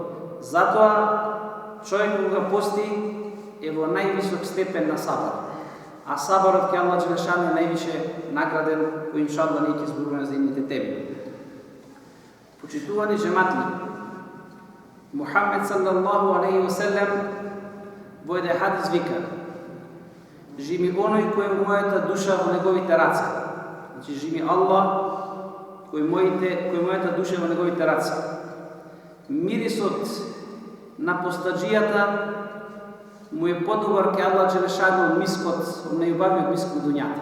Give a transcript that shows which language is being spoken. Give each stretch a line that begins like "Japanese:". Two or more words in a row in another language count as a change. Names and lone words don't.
Macedonian: Затоа човек кога пости е во највисок степен на сабар. А сабарот ке Аллах Джелешану е највише награден, кој иншаллах ние ќе зборуваме за идните теми. Почитувани џематли, Мухаммед
Arabic: صلى الله عليه وسلم
Macedonian: во еден хадис вика: живи оној кој е мојата душа во неговите раце. Значи живи Аллах кој мојата душа е во неговите раце. Мирисот на постаджијата му е подобар ке Аллах Джелешану од мискот, од најубавиот миск во дуњата.